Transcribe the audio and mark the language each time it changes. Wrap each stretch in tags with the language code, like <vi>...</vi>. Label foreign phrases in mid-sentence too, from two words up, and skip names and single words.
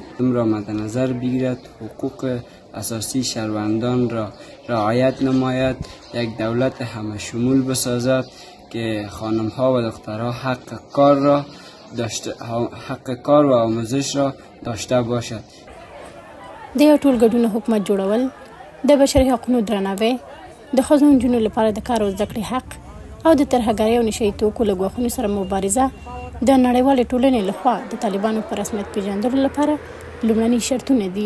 <fa>این را مد نظر بگیرد، حقوق اساسی شهروندان را رعایت نماید، یک دولت همه شمول بسازد که خانم ها و دخترها حق کار و آموزش را داشته باشد.</fa> <ps>د یو ټولګډون حکومت جوړول، د بشري حقونو درناوی، د ښځو او نجونو لپاره د کار او زده کړې حق او د ترهګرۍ او نشه یي توکو له ګواښونو سره مبارزه د نړیوالې ټولنې لخوا د طالبانو په رسمیت پیژندلو لپاره لومړني شرطونه دي.</ps>